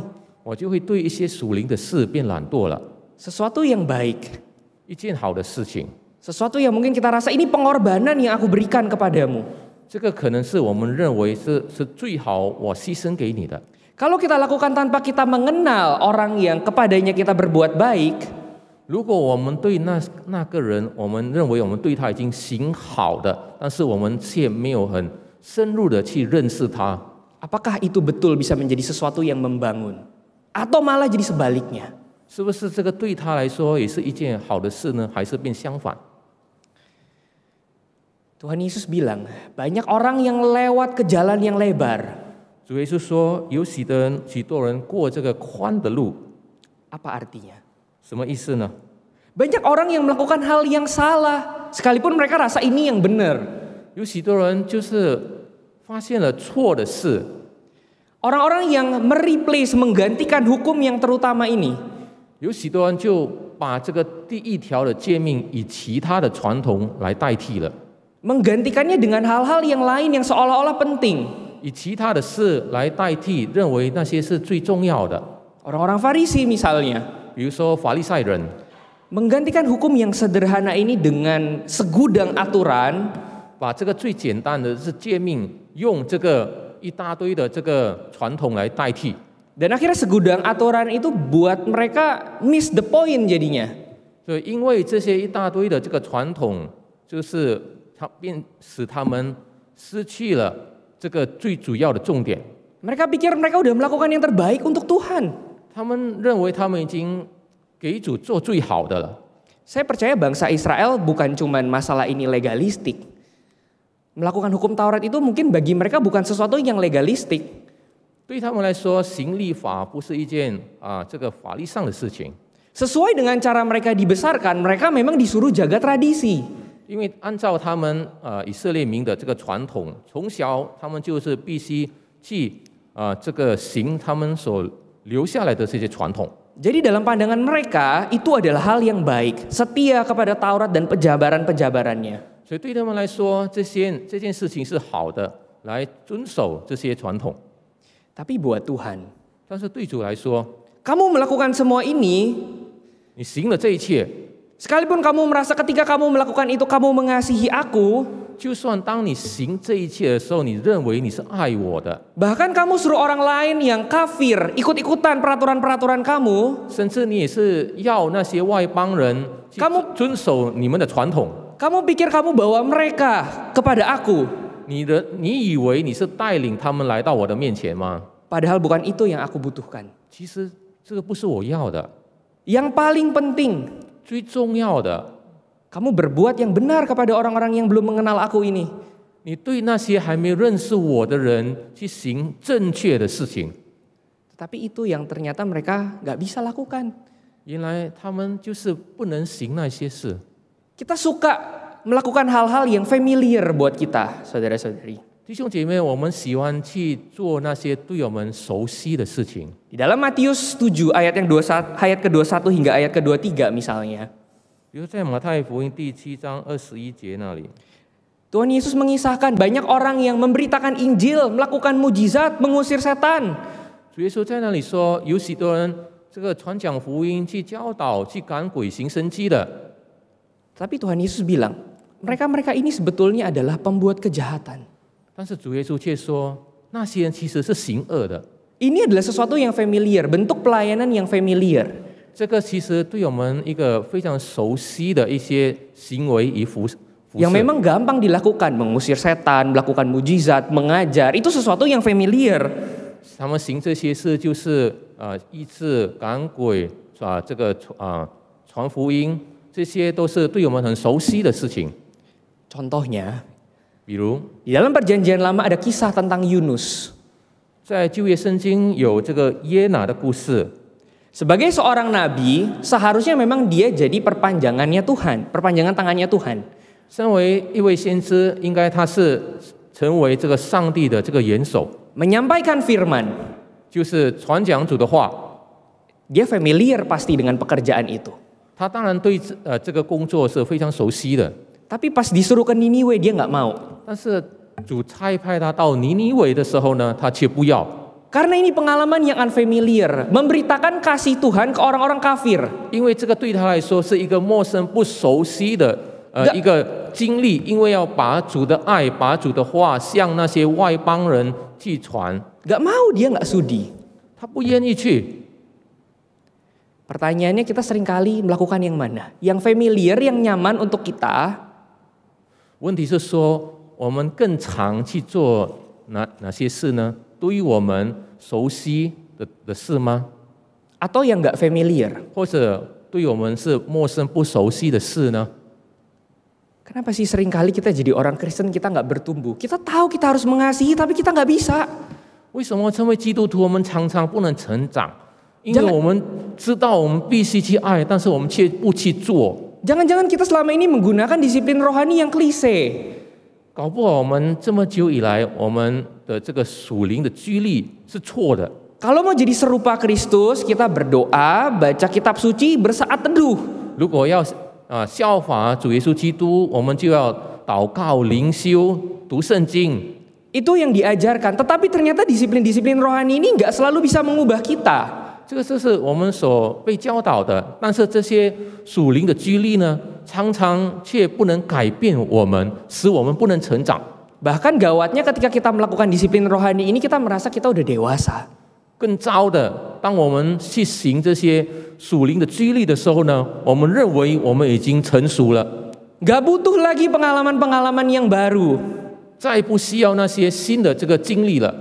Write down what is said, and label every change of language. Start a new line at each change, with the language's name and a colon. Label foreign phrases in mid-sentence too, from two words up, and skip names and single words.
Chinese: 我就会对一些属灵的事变懒惰了。
Indonesian: Sesuatu yang baik.
Chinese: 一件好的事情，
Indonesian: Sesuatu yang mungkin kita rasa ini pengorbanan yang aku berikan kepadamu.
Chinese: 这个可能是我们认为是最好我牺牲给你的。
Indonesian: Kalau kita lakukan tanpa kita mengenal orang yang kepadanya kita berbuat baik,
Chinese: 如果我们对那个人，我们认为我们对他已经行好的，但是我们却没有很深入的去认识他，
Indonesian: apakah itu betul bisa menjadi sesuatu yang membangun? Atau malah jadi sebaliknya?
Chinese: 是不是这个对他来说也是一件好的事呢？还是变相反？
Indonesian: Tuhan Yesus bilang, banyak orang yang lewat ke jalan yang lebar.
Chinese: 主耶稣说，有许多人过这个宽的路，
Indonesian: Apa artinya?
Chinese: 什么意思呢？
Indonesian: Banyak orang yang melakukan hal yang salah, sekalipun mereka rasa ini yang benar.
Chinese: 有许多人就是发现了错的事，
Indonesian: Orang-orang yang mereplace, menggantikan hukum yang terutama ini.
Chinese: 有许多人就把这个第一条的诫命以其他的传统来代替了，
Indonesian: Menggantikannya dengan hal-hal yang lain yang seolah-olah penting.
Chinese: 以其他的事来代替，认为那些是最重要的。
Indonesian: Orang-orang Farisi misalnya,
Chinese: 比如说法利赛人，
Indonesian: menggantikan hukum yang sederhana ini dengan segudang aturan,
Chinese: 把这个最简单的是诫命，用这个一大堆的这个传统来代替。
Indonesian: dan akhirnya segudang aturan itu buat mereka
English: miss the point
Indonesian: jadinya.
Chinese: 对，因为这些一大堆的这个传统，就是使他们失去了这个最主要的重点。
Indonesian: Mereka pikir mereka udah melakukan yang terbaik untuk Tuhan.
Chinese: 他们认为他们已经给主做最好的了。
Indonesian: Saya percaya bangsa Israel bukan cuman masalah ini legalistik. Melakukan hukum Taurat itu mungkin bagi mereka bukan sesuatu yang legalistik.
Chinese: 对他们来说，行律法不是一件这个法律上的事情，
Indonesian: Sesuai dengan cara mereka dibesarkan, mereka memang disuruh jaga tradisi.
Chinese: 因为按照他们以色列民的这个传统，从小他们就是必须去这个行他们所留下来的这些传统。
Indonesian: Jadi dalam pandangan mereka itu adalah hal yang baik, setia kepada Taurat dan penjabaran-penjabarannya.
Chinese: 所以对他们来说，这件事情是好的，来遵守这些传统。
Indonesian: Tapi buat Tuhan,
Chinese: 但是对主来说，
Indonesian: kamu melakukan semua ini,
Chinese: 你行了这一切，
Indonesian: sekalipun kamu merasa ketika kamu melakukan itu kamu mengasihi aku,
Chinese: 就算当你行这一切的时候，你认为你是爱我的，
Indonesian: bahkan kamu suruh orang lain yang kafir ikut-ikutan peraturan-peraturan kamu,
Chinese: 甚至你也是要那些外邦人去遵守你们的传统。
Indonesian: kamu pikir kamu bawa mereka kepada aku.
Chinese: 你以为你是带领他们来到我的面前吗？
Indonesian: Padahal bukan itu yang aku butuhkan.
Chinese: 其实这个不是我要的，
Indonesian: Yang paling penting,
Chinese: 最重要的，
Indonesian: kamu berbuat yang benar kepada orang-orang yang belum mengenal aku ini.
Chinese: 你对那些还没有认识我的人去行正确的事情。
Indonesian: Tetapi itu yang ternyata mereka nggak bisa lakukan.
Chinese: 原来他们就是不能行那些事。
Indonesian: Kita suka melakukan hal-hal yang familiar buat kita, saudara-saudari.
Chinese: 弟兄姐妹，我们喜欢去做那些对我们熟悉的事情。
Indonesian: Di dalam Matius 7 ayat ke-21 hingga ayat ke-23 misalnya.
Chinese: 比如在马太福音第7章21节那里，
Indonesian: Tuhan Yesus mengisahkan banyak orang yang memberitakan Injil, melakukan mujizat, mengusir setan.
Chinese: 主耶稣在那里说，有许多人这个传讲福音、去教导、去赶鬼、行神迹的。
Indonesian: Tapi Tuhan Yesus bilang, mereka-mereka ini sebetulnya adalah pembuat kejahatan.
Chinese: 但是主耶稣却说，那些人其实是行恶的。
Indonesian: Ini adalah sesuatu yang familiar, bentuk pelayanan yang familiar.
Chinese: 这个其实对我们一个非常熟悉的一些行为与服侍。
Indonesian: Yang memang gampang dilakukan, mengusir setan, melakukan mujizat, mengajar, itu sesuatu yang familiar.
Chinese: 他们行这些事就是医治、赶鬼这个传福音，这些都是对我们很熟悉的事情。
Indonesian: Contohnya,
Chinese: 比如
Indonesian: di dalam perjanjian lama ada kisah tentang Yunus.
Chinese: 在旧约圣经有这个耶拿的故事。
Indonesian: Sebagai seorang nabi, seharusnya memang dia jadi perpanjangannya Tuhan, perpanjangan tangannya Tuhan.
Chinese: 身为一位先知，应该他是成为这个上帝的这个元首，
Indonesian: Menyampaikan firman.
Chinese: 就是传讲主的话。
Indonesian: Dia familiar pasti dengan pekerjaan itu.
Chinese: 他当然对这个工作是非常熟悉的。
Indonesian: Tapi pas disuruh ke Niniwe dia nggak mau.
Chinese: 但是主差派他到尼尼微的时候呢，他却不要。
Indonesian: Karena ini pengalaman yang unfamiliar, memberitakan kasih Tuhan ke orang-orang kafir.
Chinese: 因为这个对他来说是一个陌生、不熟悉的一个经历，因为要把主的爱、把主的话向那些外邦人去传，
Indonesian: Gak mau, dia nggak sudi.
Chinese: 他不愿意去。
Indonesian: Pertanyaannya kita seringkali melakukan yang mana? Yang familiar, yang nyaman untuk kita,
Chinese: 问题是说，我们更常去做哪些事呢？对于我们熟悉的事吗？
Indonesian: atau yang nggak familiar?
Chinese: 或者对我们是陌生不熟悉的事呢？
Indonesian: Kenapa sih seringkali kita jadi orang Kristen kita nggak bertumbuh? Kita tahu kita harus mengasihi tapi kita nggak bisa.
Chinese: 为什么成为基督徒我们常常不能成长？因为我们知道我们必须去爱，但是我们却不去做。
Indonesian: Jangan-jangan kita selama ini menggunakan disiplin rohani yang klise.
Chinese: 搞不好我们这么久以来，我们的这个属灵的居力是错的。
Indonesian: Kalau mau jadi serupa Kristus, kita berdoa, baca kitab suci, bersaat teduh.
Chinese: 如果要效法主耶稣基督，我们就要祷告、灵修、读圣经。
Indonesian: Itu yang diajarkan, tetapi ternyata disiplin-disiplin rohani ini nggak selalu bisa mengubah kita.
Chinese: 这个是我们所被教导的，但是这些属灵的居力呢，常常却不能改变我们，使我们不能成长。
Indonesian: Bahkan gawatnya ketika kita melakukan disiplin rohani ini, kita merasa kita udah dewasa.
Chinese: 更糟的，当我们去行这些属灵的居力的时候呢，我们认为我们已经成熟了，
Indonesian: Gak butuh lagi pengalaman-pengalaman yang baru.
Chinese: 再不需要那些新的这个经历了。